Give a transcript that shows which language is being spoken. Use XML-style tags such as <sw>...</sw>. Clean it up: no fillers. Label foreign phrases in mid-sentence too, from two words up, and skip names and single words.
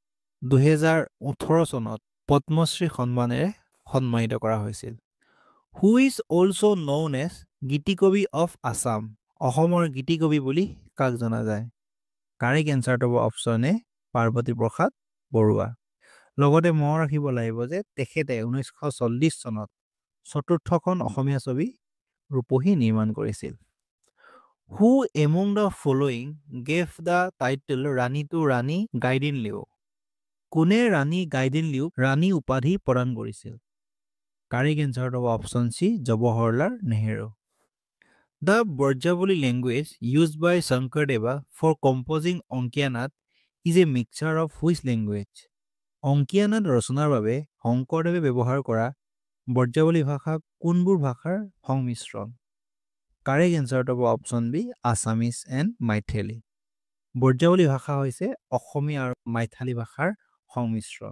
<as>2018 চনত পদ্মশ্ৰী সন্মানেৰে সন্মানিত কৰা হৈছিল</as> <en>who is also known as</en> <as>গীতিকবি</as> <en>of Assam</en> <as>অসমৰ গীতিকবি বুলি কাক জনা যায়</as> <en>correct answer</en> <as>হ'ব</as> <en>option A</en> <as>পাৰ্বতী প্ৰসাদ বৰুৱা লগতে মনত ৰাখিব লাগিব যে তেখেতে 1940 চনত চতুৰ্থখন অসমীয়া ছবি ৰূপহী নিৰ্মাণ কৰিছিল</as> <en>who among the following gave the title Rani to Rani Gaidinliu'</en> <as>কোনে ৰাণী গাইডিনলিউক ৰাণী উপাধি প্ৰদান কৰিছিল?</as> <en>correct answer</en> <as>হ'ব</as> <en>option C</en> <as>জৱাহৰলাল নেহেৰু।</as> <en>The Brajavali language used by Shankardeva for composing Onkiyanat is a mixture of which language?</en> <as>অংকিয়ানাট ৰচনাৰ বাবে শংকৰদেৱে ব্যৱহাৰ কৰা ব্ৰজাৱলী ভাষা কোনবোৰ ভাষাৰ সংমিশ্ৰণ?</as> <en>correct answer</en> <as>হ'ব</as> <en>option B Assamese and Maithili.</en> <as>ব্ৰজাৱলী ভাষা হৈছে অসমীয়া আৰু মাইথালী ভাষাৰ সংমিশ্ৰণ।</as>